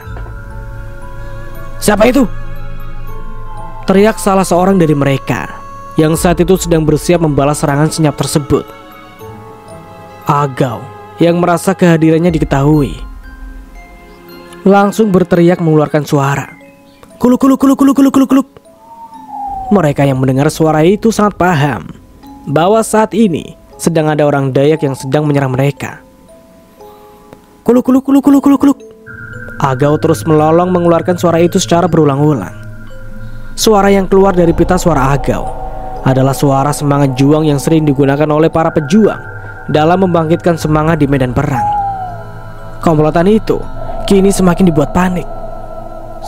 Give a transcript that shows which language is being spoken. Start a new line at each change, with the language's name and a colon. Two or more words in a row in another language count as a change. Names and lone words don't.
Indonesian: "Siapa itu?" teriak salah seorang dari mereka yang saat itu sedang bersiap membalas serangan senyap tersebut. Agau yang merasa kehadirannya diketahui langsung berteriak mengeluarkan suara, "Kuluk kuluk kuluk kuluk kuluk kuluk kuluk." Mereka yang mendengar suara itu sangat paham bahwa saat ini sedang ada orang Dayak yang sedang menyerang mereka. "Kuluk kuluk kuluk kuluk kuluk kuluk." Agau terus melolong mengeluarkan suara itu secara berulang-ulang. Suara yang keluar dari pita suara Agau adalah suara semangat juang yang sering digunakan oleh para pejuang dalam membangkitkan semangat di medan perang. Komplotan itu kini semakin dibuat panik.